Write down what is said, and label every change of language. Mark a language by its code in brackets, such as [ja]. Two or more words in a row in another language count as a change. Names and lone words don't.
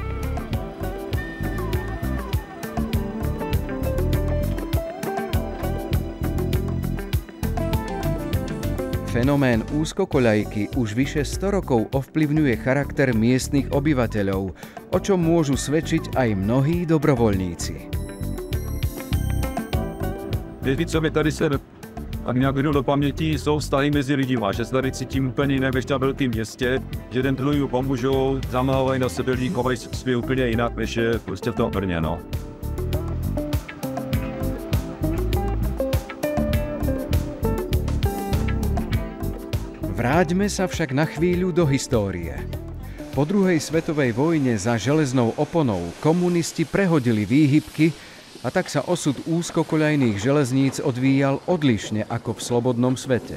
[sk] Fenomén úzkokoľajky už vyše 100 rokov ovplyvňuje charakter miestnych obyvateľov, o čom môžu svedčiť aj mnohí dobrovoľníci. [cs] Věci, co mi tady se tak nějak jdu do paměti, jsou vztahy mezi lidima, že se tady cítím úplně jinak než na velkém městě, že jeden druhý pomůžou, zamávají na sebe lidi, chovají se úplně jinak, než je prostě v tom Brně, no. [sk] Vráťme sa však na chvíľu do histórie. Po druhej svetovej vojne za železnou oponou komunisti prehodili výhybky a tak sa osud úzkokoľajných železníc odvíjal odlišne ako v slobodnom svete.